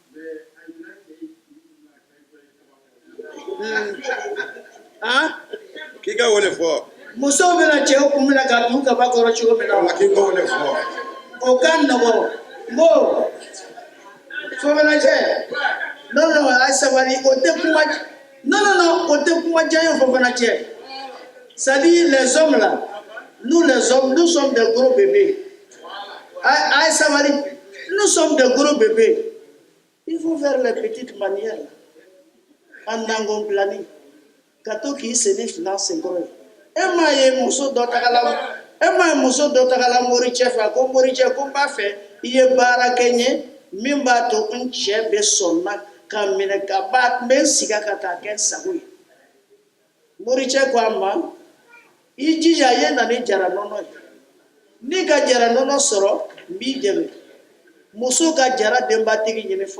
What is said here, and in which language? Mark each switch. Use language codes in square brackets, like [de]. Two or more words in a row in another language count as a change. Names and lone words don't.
[bm] K'i ka wele fɔ. musow bɛna cɛw kun minɛ ka dun kaba kɔrɔ cogo min na K'i ka wele fɔ. o ka nɔgɔn n ko Fofana cɛ non a ye sabali o tɛ kuma non o tɛ kuma diya ye Fofana cɛ [fr] c'est à dire les hommes là nous les hommes nous sommes des gros bébés [bm] a ye sabali [fr] nous sommes des gros bébés il faut faire les petites manières [bm] en nangonbilani ka to k'i senni fila senkɔrɔ ye e m'a ye muso dɔ tagala moricɛ fɛ ko moricɛ ko n b'a fɛ i ye baara kɛ n ye min b'a to n cɛ bɛ sɔnna ka minɛ ka n bɛ n sigi ka k'a kɛ n sago ye moricɛ ko a ma i jija i ye na ni jara nɔnɔ ye n'i ka jara nɔnɔ sɔrɔ n b'i dɛmɛ muso ka jara denbatigi ɲini fo